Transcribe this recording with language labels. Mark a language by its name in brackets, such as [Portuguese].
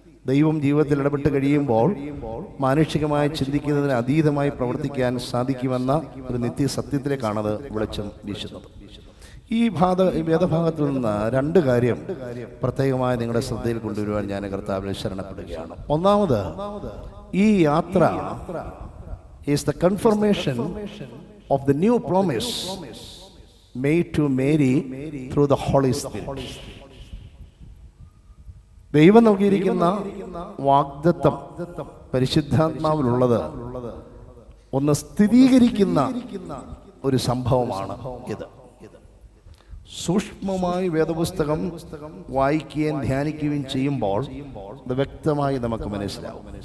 [Malayalam] ദൈവം ജീവിതത്തിൽ ഇടപെട്ട് കഴിയുമ്പോൾ മാനുഷികമായി ചിന്തിക്കുന്നതിന് അതീതമായി പ്രവർത്തിക്കാൻ സാധിക്കുമെന്ന ഒരു നിത്യസത്യത്തിലേക്കാണത് വെളിച്ചം വീശുന്നത്. ഈ വേദഭാഗത്തിൽ നിന്ന് 2 കാര്യം പ്രത്യേകമായി നിങ്ങളുടെ ശ്രദ്ധയിൽ കൊണ്ടുവരുവാൻ ഞാൻ കർത്താവിനെ ശരണപ്പെടുകയാണ്. [English] ഒന്നാമത്, [Malayalam] ഈ യാത്ര [English] is the confirmation of the new promise made to Mary through the Holy Spirit. [Malayalam] ദൈവം നൽകിയിരിക്കുന്ന വാഗ്ദത്തം പരിശുദ്ധാത്മാവിലുള്ളത് ഒന്ന് സ്ഥിരീകരിക്കുന്ന ഒരു സംഭവമാണ് ഇത്. സൂക്ഷ്മമായി വേദപുസ്തകം വായിക്കുകയും ധ്യാനിക്കുകയും ചെയ്യുമ്പോൾ ഇത് വ്യക്തമായി നമുക്ക് മനസ്സിലാവും.